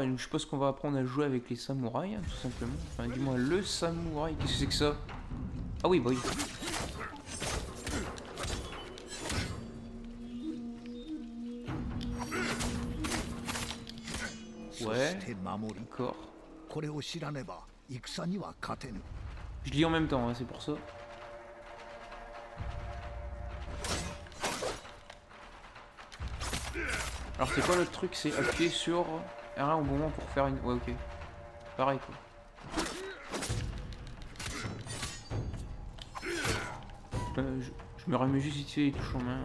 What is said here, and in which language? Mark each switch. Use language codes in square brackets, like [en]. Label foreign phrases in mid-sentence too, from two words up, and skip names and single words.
[fr] Donc, je suppose qu'on va apprendre à jouer avec les samouraïs, hein, tout simplement. Enfin, dis-moi, le samouraï. Qu'est-ce que c'est que ça? Ah oui, bah oui. Ouais, d'accord. [ja] これを知らねば戦には勝てぬ [fr] Je lis en même temps, hein, c'est pour ça. Alors c'est quoi le truc? C'est appuyer sur R1 au bon moment pour faire une... Ouais ok. Pareil quoi. Je me remets juste ici les touches en main.